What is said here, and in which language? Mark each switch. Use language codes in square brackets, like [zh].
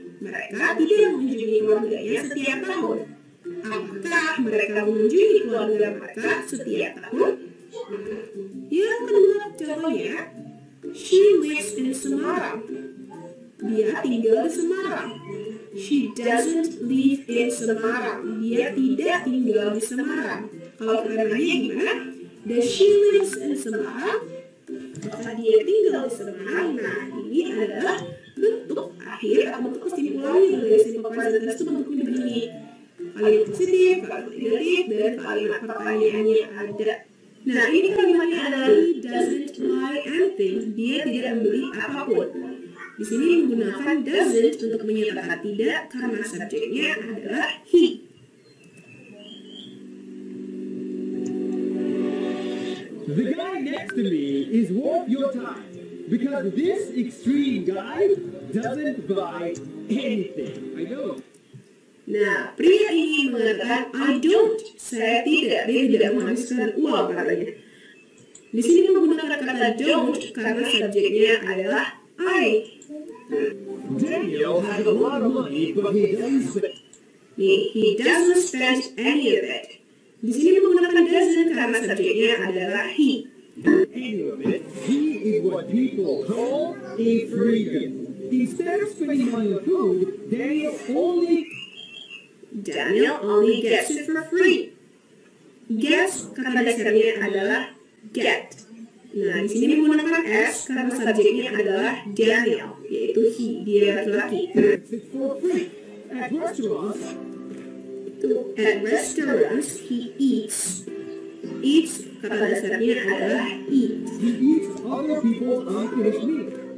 [id] Mereka tidak mengunjungi keluarganya setiap tahun. Apakah mereka mengunjungi keluarga mereka setiap tahun? Yang kedua contohnya, [en] she lives in Semarang. [id] Dia tinggal di Semarang. [en] She doesn't live in Semarang. [id] Dia tidak tinggal di Semarang. Kalau kita nanya gimana? [en] Does she lives in Semarang? [id] Apakah dia tinggal di Semarang? Nah, ini adalah bentuk akhir atau bentuk kesimpulannya dari simple present tense itu bentuknya begini. Kalimat positif, kalimat negatif, dan kalimat pertanyaannya ada. Nah, ini kalimatnya adalah [en] he doesn't buy anything. [id] Dia tidak membeli apapun. Di sini menggunakan doesn't untuk menyatakan tidak karena subjeknya adalah he. [en] The guy next to me is worth your time because this extreme guy doesn't buy anything. I know. [id] Nah, pria ini mengatakan [en] I don't, [id] saya tidak, dia tidak menghabiskan uang katanya. Di sini menggunakan kata don't karena subjeknya adalah I. [en] Daniel has a lot of money, but he doesn't spend. He doesn't spend any of it. [id] Di sini menggunakan doesn't karena subjeknya adalah he. [en] Any of it. He is what people call a freegan. Instead of spending money on food, Daniel only gets it for free. [id] Gets kata dasarnya adalah get. Nah, di sini menggunakan s karena subjeknya adalah Daniel, yaitu he, dia laki-laki. [en] it's for free. At restaurants, he eats. [id] Eats kata dasarnya adalah eat. [en] He eats other people's unfinished meat.